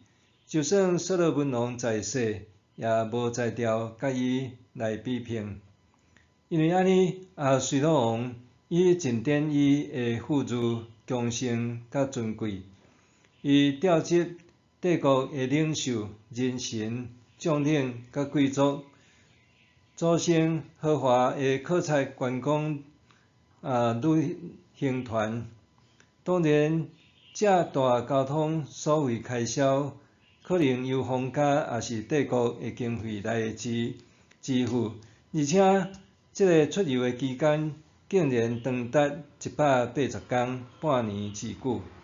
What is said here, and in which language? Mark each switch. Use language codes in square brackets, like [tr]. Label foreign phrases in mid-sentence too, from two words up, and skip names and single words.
[nan] 就算所罗门王在世，也无才调甲伊来比拼。因为安尼，阿随罗王伊尽展伊的富裕、强盛甲尊贵，伊调集帝国的领袖、人臣、将领甲贵族，组成豪华的考察观光旅行团。当然，这大交通所费开销，可能由皇家也是帝国的经费来支付，而且这个出游的期间竟然长达180天，半年之久。